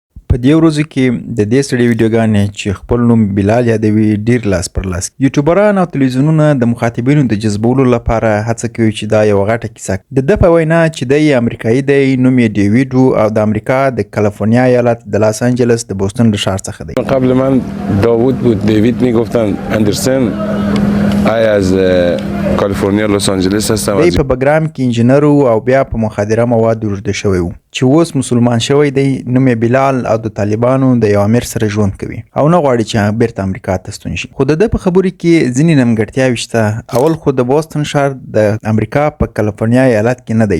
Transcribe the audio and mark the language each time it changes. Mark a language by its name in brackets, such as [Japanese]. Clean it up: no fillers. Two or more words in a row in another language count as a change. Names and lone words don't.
[Pashto] په دې ورځو کې د دې سړي ویډیوګانې چې خپل نوم بلال یادوي ډیر لاس پر لاس یوټیوبران او تلویزیونونه د مخاطبینو د جذبولو لپاره هڅه کوي چې دا یو غټه کیسه د ده په وینا چې دی امریکایي دی نوم یې ډیویډ او د امریکا د کالیفرنیا ایالت د لاس انجلس د بوستون له ښار څخه دی. [Persian] قبل من داوود بود، دیوید میگفتن، اندرسن. از کالیفرنیا لس آنجلس هستم. [Pashto] دی په بګرام کې انجینر او بیا په مخدره مواد روږدی شوی و چې اوس مسلمان شوی دی. نوم یې بلال او د طالبانو د یو امیر سره ژوند کوي او نه غواړي چې بیرته امریکا ته ستون شي. خو د ده په خبرو کې ځینې نیمګړتیاوې شته. اول خو د بوستون ښار د امریکا په کالیفرنیا ایالت کې نه دی.